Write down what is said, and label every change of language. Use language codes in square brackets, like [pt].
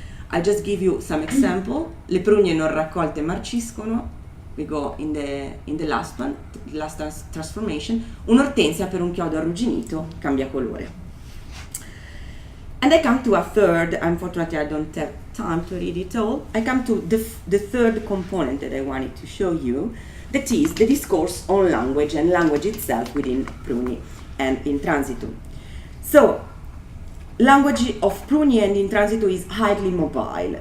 [en] I just give you some example. [it] Le prugne non raccolte marciscono. [en] We go in the last one, the last transformation. [it] Un'ortensia per un chiodo arrugginito cambia colore. [en] And I come to a third, unfortunately I don't have time to read it all. I come to the third component that I wanted to show you, that is the discourse on language and language itself within Pruni and In Transito. So, language of Pruni and In Transito is highly mobile.